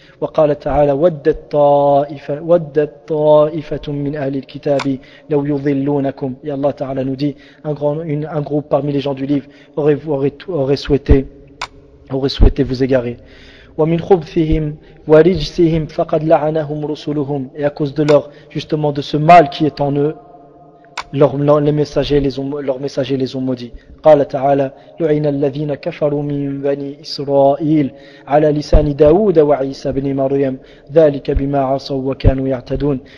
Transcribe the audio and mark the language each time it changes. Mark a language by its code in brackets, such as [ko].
[ar] وقال تعالى ودت طائفة من أهل الكتاب لو يضلونكم. [fr] Et Allah Ta'ala nous dit un groupe parmi les gens du livre aurait souhaité vous égarer. [ar] ومن خبثهم ورجسهم فقد لعنهم رسلهم. [fr] Et à cause de leur, justement de ce mal qui est en eux, leurs messagers les ont maudits. [ar] قال تعالى لعن الذين كفروا من بني إسرائيل على لسان داود وعيسى بن مريم ذلك بما عصوا وكانوا يعتدون.